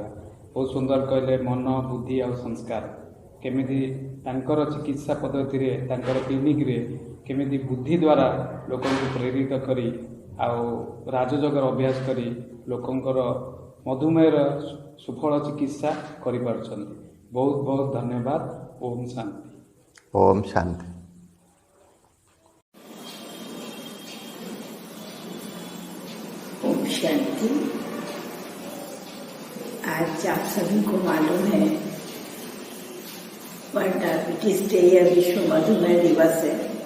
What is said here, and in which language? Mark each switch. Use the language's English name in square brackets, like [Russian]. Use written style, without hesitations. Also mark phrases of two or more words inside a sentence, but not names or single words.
[Odia] ବହୁତ ସୁନ୍ଦର କହିଲେ ମନ, ବୁଦ୍ଧି ଆଉ ସଂସ୍କାର କେମିତି ତାଙ୍କର ଚିକିତ୍ସା ପଦ୍ଧତିରେ, ତାଙ୍କର କ୍ଲିନିକରେ କେମିତି ବୁଦ୍ଧି ଦ୍ୱାରା ଲୋକଙ୍କୁ ପ୍ରେରିତ କରି ଆଉ ରାଜଯୋଗର ଅଭ୍ୟାସ କରି ଲୋକଙ୍କର ମଧୁମେହର ସୁଫଳ ଚିକିତ୍ସା କରିପାରୁଛନ୍ତି। ବହୁତ ବହୁତ ଧନ୍ୟବାଦ। ଓମ୍ ଶାନ୍ତି। [Hindi] ओम शांति। ओम शांति। आज आप सभी को मालूम है वर्ल्ड डायबिटीज डे या विश्व मधुमेह दिवस है।